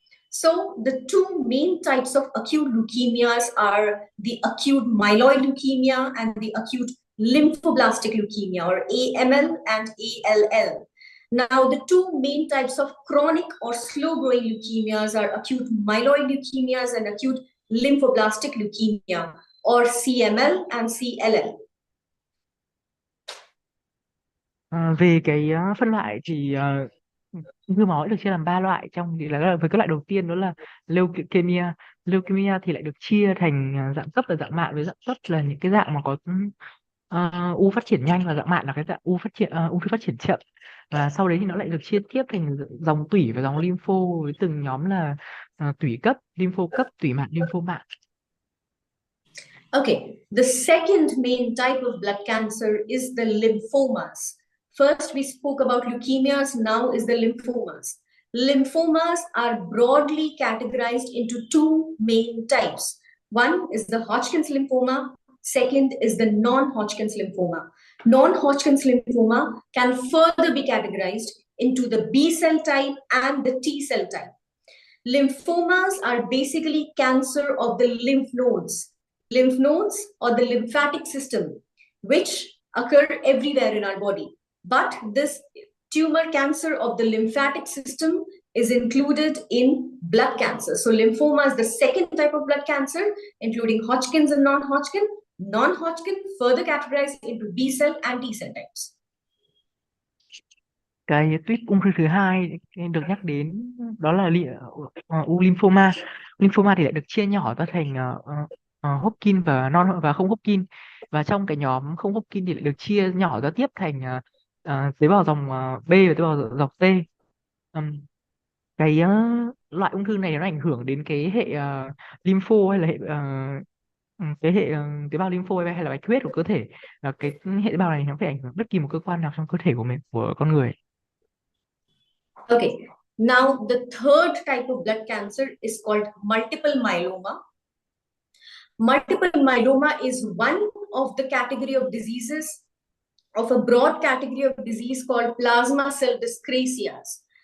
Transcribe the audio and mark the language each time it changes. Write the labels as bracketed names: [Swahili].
[English] So, the 2 main types of acute leukemias are the acute myeloid leukemia and the acute lymphoblastic leukemia, or AML and ALL. Now, the 2 main types of chronic or slow-growing leukemias are acute myeloid leukemias and acute lymphoblastic leukemia, or CML and CLL. [Vietnamese] Về cái phân loại thì ung thư máu được chia làm 3 loại, trong thì là với cái loại đầu tiên đó là leukemia. Leukemia thì lại được chia thành dạng cấp và dạng mạn. Với dạng cấp là những cái dạng mà có u phát triển nhanh, và dạng mạn là cái dạng ung thư phát triển chậm. Và sau đấy thì nó lại được chia tiếp thành dòng tủy và dòng lympho, với từng nhóm là tủy cấp, lympho cấp, tủy mạn, lympho mạn. [English] Okay, the second main type of blood cancer is the lymphomas. First, we spoke about leukemias, now is the lymphomas. Lymphomas are broadly categorized into 2 main types. One is the Hodgkin's lymphoma, second is the non-Hodgkin's lymphoma. Non-Hodgkin's lymphoma can further be categorized into the B cell type and the T cell type. Lymphomas are basically cancer of the lymph nodes. lymph nodes, or the lymphatic system, which occur everywhere in our body. But this tumor cancer of the lymphatic system is included in blood cancer. So lymphoma is the second type of blood cancer, including Hodgkin's and non-Hodgkin. Non-Hodgkin further categorized into B cell and T cell types. [Vietnamese] Cái tuyết ung thư thứ hai được nhắc đến đó là u lymphoma. Lymphoma thì lại được chia nhỏ ra thành Hodgkin và không Hodgkin, và trong cái nhóm không Hodgkin thì lại được chia nhỏ ra tiếp thành tế bào dòng B và tế bào dòng T. Cái loại ung thư này nó ảnh hưởng đến cái hệ lympho hay là hệ cái hệ tế bào lympho hay là bạch huyết của cơ thể. Và cái hệ tế bào này nó phải ảnh hưởng bất kỳ một cơ quan nào trong cơ thể của con người. [English] Okay, now the third type of blood cancer is called multiple myeloma. Multiple myeloma is one of the category of diseases, of a broad category of disease called plasma cell dyscrasias.